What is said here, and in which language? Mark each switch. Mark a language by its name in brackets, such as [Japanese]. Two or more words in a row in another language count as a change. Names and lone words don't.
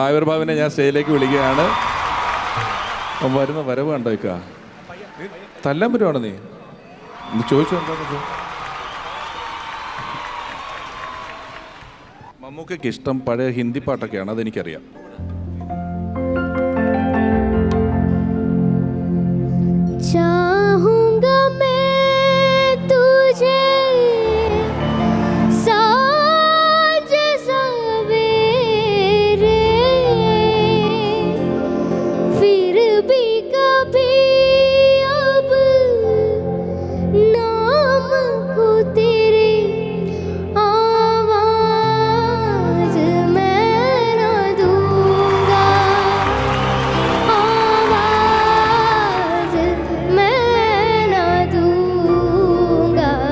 [Malayalam] ആവിർ ഭവനെ ഞാൻ സ്റ്റേജിലേക്ക് വിളിക്കുകയാണ്. വരുന്ന വരവ് കണ്ടോക്ക തല്ലാൻ പറ്റുവാണ് നീ ചോദിച്ചു എന്താ? മമ്മൂക്കയ്ക്ക് ഇഷ്ടം പഴയ ഹിന്ദി പാട്ടൊക്കെയാണ്, അതെനിക്കറിയാം. [Hindi] चाहूंगा मैं तुझे साँझ सवेरे, फिर भी कभी अब नाम को तेरे आवाज मैं न दूंगा, आवाज मैं न दूंगा।